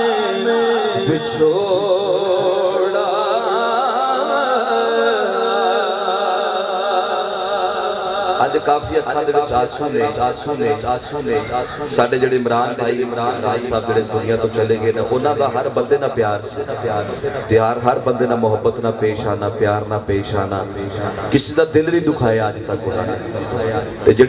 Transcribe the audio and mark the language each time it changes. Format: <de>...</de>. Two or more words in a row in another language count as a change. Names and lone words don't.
<pa>بچھوڑا آج کافی اکھاں دے وچ آنسو نے ساڈے جڑے عمران بھائی صاحب جڑے دنیا تو چلے گئے نا انہاں دا ہر بندے نہ پیار سے ہر بندے نہ محبت نہ پیش آنا پیار نہ پیش آنا کسی دا دل نہیں دکھایا آج تک تے جڑی</pa>